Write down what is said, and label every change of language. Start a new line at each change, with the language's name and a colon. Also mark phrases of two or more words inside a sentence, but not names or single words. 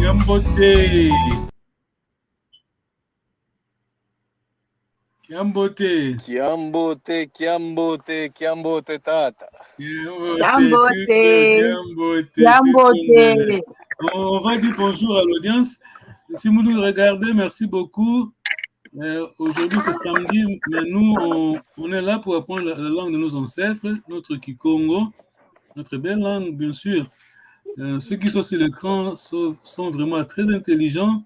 Kongo: Kiambote. Kiambote. Kiambote, Kiambote, Kiambote tata. Kiambote, Kiambote.
French: On va dire bonjour à l'audience. Si vous nous regardez, merci beaucoup. Aujourd'hui, c'est samedi, mais nous, on est là pour apprendre la langue de nos ancêtres, notre Kikongo, notre belle langue, bien sûr. Ceux qui sont sur l'écran sont vraiment très intelligents.